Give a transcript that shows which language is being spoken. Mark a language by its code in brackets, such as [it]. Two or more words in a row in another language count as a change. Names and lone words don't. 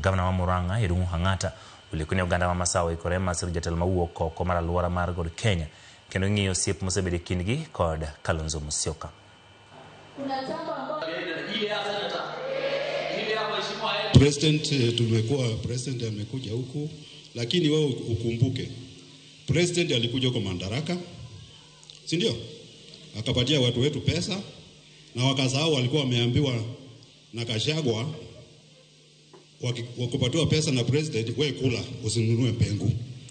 [luo] Gavana wa Murang'a Irungu Hang'ata ulikuni oganda ma Masawa ikore masirle jatelo mawuok oko mar alwora mar God Kenya kendo ng'iyo siep mosebede kindgi kod Kalonzo Musyoka. [sw] President amekuja huku, lakini wewe ukumbuke president alikuja kwa madaraka, si ndio? Akapatia watu wetu pesa na wakasahau walikuwa wameambiwa na Gachagua wakupatiwa pesa na president, wewe kula usinunue mbengu.